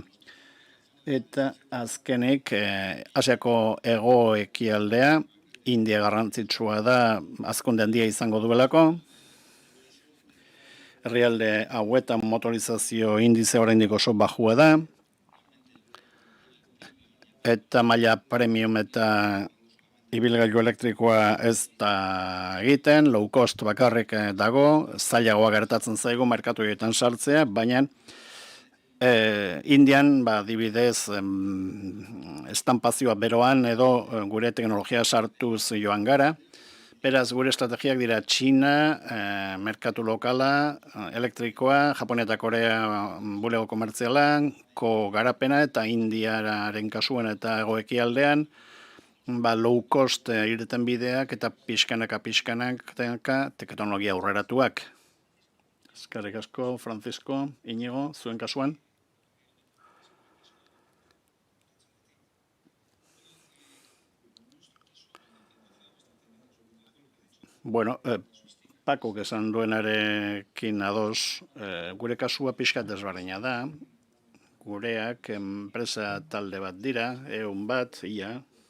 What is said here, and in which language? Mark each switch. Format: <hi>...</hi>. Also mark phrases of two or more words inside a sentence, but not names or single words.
<eu>Eta azkenik, Asiako hego-ekialdea, India garrantzitsua da, hazkunde handia izango duelako, herrialde hauetan motorizazio indize oraindik oso bajua da, eta maila premium eta ibilgailu elektrikoa ez da egiten,</eu> <en>low cost</en> <eu>bakarrik dago, zailagoa gertatzen zaigu merkatu egiten sartzea, baina Indian, adibidez, estampazioa beroan edo gure teknologia sartuz joan gara. Beraz, gure estrategiak dira Txina, merkatu lokala, elektrikoa, Japonia eta Korea bulego komertziala, garapena eta Indiaren kasuan eta egoekialdean,</eu> <en>low cost</en> <eu>ireten bideak eta pixkanaka teknologia aurreratuak. Eskerrik asko, Francisco, Inigo, zuen kasuan. Bueno, Pakok esan duenarekin ados, gure kasua pixkat desberdina da, gureak enpresa talde bat dira, 100 bat, ia,</eu>